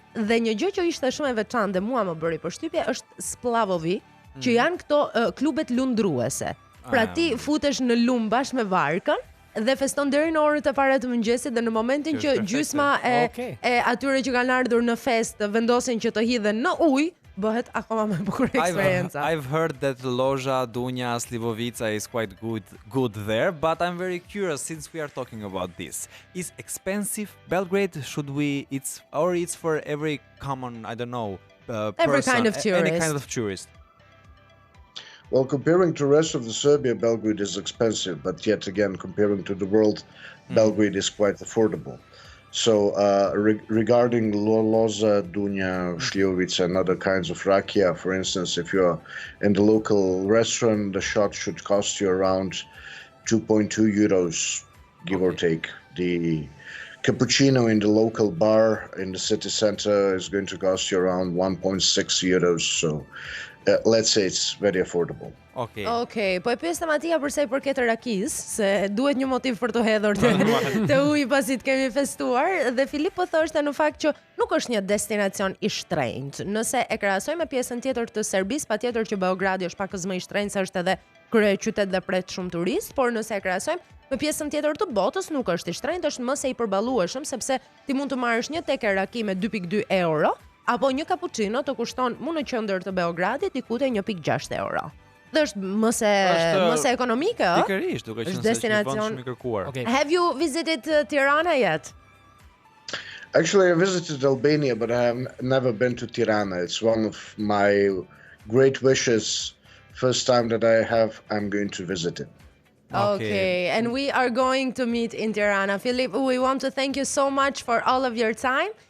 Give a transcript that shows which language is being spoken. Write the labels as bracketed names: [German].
[Albanian] Dhe një gjë që ishte shumë e veçantë dhe mua më bëri përshtypje është splavovi, që janë këto klubet lundruese. Pra ti futesh në lum bashkë me varkën dhe feston deri në orët e para të mëngjesit, dhe në momentin që gjysma e atyre që kanë ardhur në fest vendosin që të hidhen në ujë, bëhet akoma më bukur eksperienca. [English] I've heard that Loja, Dunja, Slivovica is quite good there, but I'm very curious, since we are talking about this. Is expensive Belgrade? It's for every common, I don't know, every person, kind of tourist. Any kind of tourist. Well, comparing to the rest of the Serbia, Belgrade is expensive, but yet again, comparing to the world, Belgrade is quite affordable. So regarding Loza, Dunja, Šljovica, and other kinds of rakia, for instance, if you're in the local restaurant, the shot should cost you around 2.2 euros, give or take. The cappuccino in the local bar in the city center is going to cost you around 1.6 euros. So let's say it's very affordable. [Albanian] Okej, po e pyes Matia për sa i përket rakis, se duhet një motiv për të hedhur të uji pasi të kemi festuar, dhe Filip po thoshte në fakt që nuk është një destinacion i shtrenjtë. Nëse e krahasojmë me pjesën tjetër të Serbisë, patjetër që Beogradi është pak më i shtrenjtë, se është edhe kryeqytet dhe pret shumë turist, por nëse e krahasojmë me pjesën tjetër të botës, nuk është i shtrenjtë, është më se i përballueshëm, sepse ti mund të marrësh një tekë raki me 2.2 euro, apo një cappuccino të kushton në qendër të Beogradit diku te 1.6 euro. Dhe është më se ekonomike, ëh? Pikërisht, duke qenë se është një vend shumë i kërkuar. [English] Have you visited Tirana yet? Actually, I visited Albania, but I have never been to Tirana. It's one of my great wishes. First time that I'm going to visit it. Okay, and we are going to meet in Tirana. Filip, we want to thank you so much for all of your time.